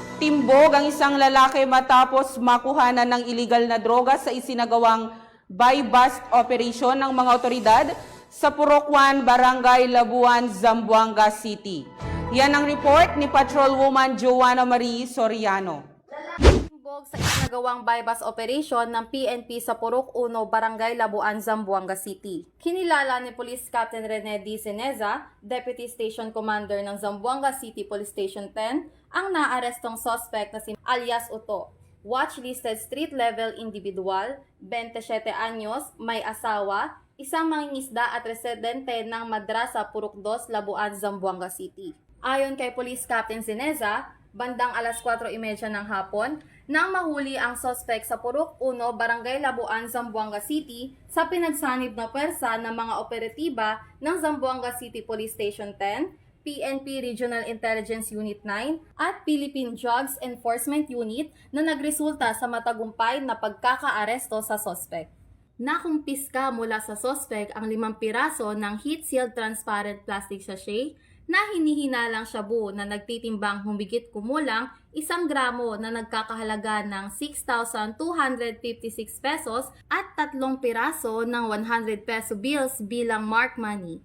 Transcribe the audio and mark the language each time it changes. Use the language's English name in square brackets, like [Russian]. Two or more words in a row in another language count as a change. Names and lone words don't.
[Filipino] Timbog ang isang lalaki matapos makuhanan ng illegal na droga sa isinagawang [English] buy-bust operation [Filipino] ng mga otoridad sa Purokwan, Barangay Labuan, Zamboanga City. Yan ang report ni Patrolwoman Joanna Marie Soriano. Timbog sa isinagawang [English] buy-bust operation [Filipino] ng PNP sa Purok 1, Barangay Labuan, Zamboanga City. Kinilala ni Police Captain Rene D. Ceneza, [English] Deputy Station Commander [Filipino] ng Zamboanga City Police Station 10, ang naarestong suspect na si alias Uto. [English] Watchlisted street-level individual, [Filipino] 27 anyos, may asawa, isang mangingisda at residente ng Madrasa Purok 2, Labuan, Zamboanga City. Ayon kay Police Captain Ceneza, bandang alas 4:30 ng hapon, nang mahuli ang suspect sa Purok 1, Barangay Labuan, Zamboanga City sa pinagsanib na pwersa ng mga operatiba ng Zamboanga City Police Station 10, PNP Regional Intelligence Unit 9 at Philippine Drugs Enforcement Unit na nagresulta sa matagumpay na pagkakaaresto sa suspect. Nakumpiska mula sa suspect ang 5 piraso ng [English] heat-sealed transparent plastic sachet [Filipino] na hinihinalang shabu na nagtitimbang humigit kumulang 1 gramo na nagkakahalaga ng 6,256 pesos at 3 piraso ng 100 [English] peso bills [Filipino] bilang [English] mark money.